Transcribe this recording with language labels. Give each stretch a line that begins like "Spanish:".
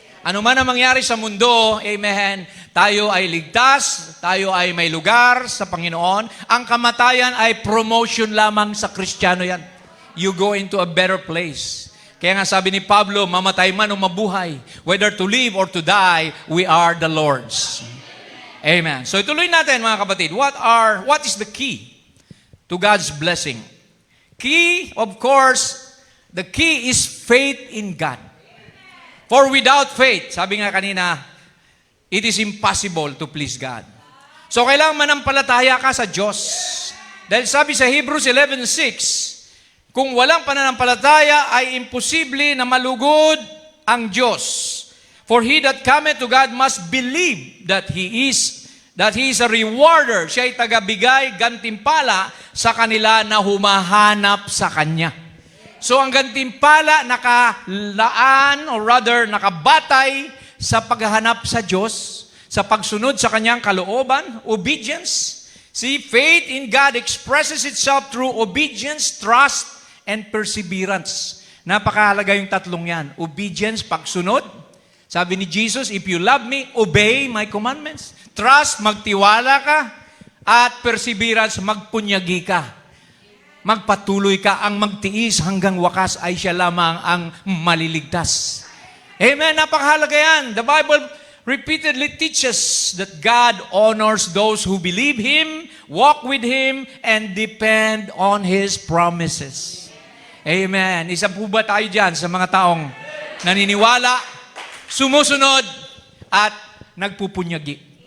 Filipino: Ano man ang mangyari sa mundo, amen, tayo ay ligtas, tayo ay may lugar sa Panginoon. Ang kamatayan ay promotion lamang sa Kristiyano yan.
English: You go into a better place.
Filipino: Kaya nga sabi ni Pablo, mamatay man o mabuhay,
English: whether to live or to die, we are the Lord's.
Filipino: Amen.
English: So
Filipino: ituloy natin mga kapatid,
English: what is the key to God's blessing? Key, of course, the key is faith in God. For without faith,
Filipino: sabi nga kanina,
English: it is impossible to please God.
Filipino: So kailangan manampalataya ka sa Diyos. Dahil sabi sa Hebrews 11:6, kung walang pananampalataya ay imposible na malugod ang Diyos.
English: For he that cometh to God must believe that He is a rewarder.
Filipino: Siya ay tagabigay, gantimpala sa kanila na humahanap sa Kanya. So ang gantimpala nakalaan or rather nakabatay sa paghahanap sa Diyos, sa pagsunod sa Kanyang kalooban, obedience.
English: See, faith in God expresses itself through obedience, trust, and perseverance.
Filipino: Napakahalaga yung tatlong yan. Obedience, pagsunod. Sabi ni Jesus,
English: if you love me, obey my commandments.
Filipino: Trust, magtiwala ka. At perseverance, magpunyagi ka. Magpatuloy ka. Ang magtiis hanggang wakas ay siya lamang ang maliligtas. Amen. Napakahalaga yan.
English: The Bible repeatedly teaches that God honors those who believe Him, walk with Him, and depend on His promises. Amen.
Filipino: Isa po ba tayo dyan sa mga taong naniniwala, sumusunod, at nagpupunyagi?